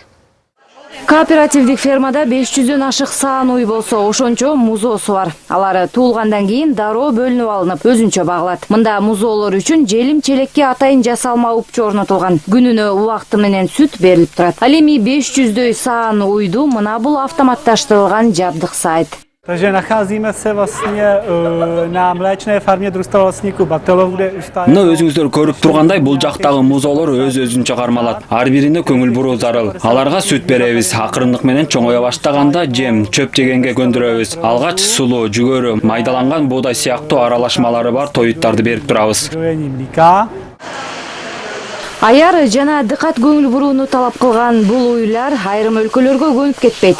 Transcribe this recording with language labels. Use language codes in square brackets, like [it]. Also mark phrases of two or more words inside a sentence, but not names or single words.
[ky] Кооперативдик фермада 500дөн ашык саан уй болсо, ошончо музоосу бар. Алар туулгандан кийин дароо бөлүнүп алынып, өзүнчө багылат. Мында музоолор үчүн желим челекке атайын жасалма упчу орнотулган. Күнүнө убакыты менен сүт берилип турат. Ал эми 500дөй саан уйду мына бул автоматташтырылган жабдык сайт. [cs] Takže nacházíme se vlastně na mléčné farmě družstevníků Baktelov, kde už ta... [ky] Мына өзүңүздөр көрүп тургандай, бул жактагы музоолор өз-өзүнчө кармалат. Ар бирине көңүл буруу зарыл. Аларга сүт беребиз. Акырындык менен чоңоя баштаганда жем, чөп жегенге көндүрөбүз. Алгач сулуу, жүгөрү, майдаланган буудай сыяктуу аралашмалары бар тоюттарды берип турабыз. Аяр жана дыкат көңүл бурууну талап кылган бул уйлар айрым өлкөлөргө көнүп кетпейт.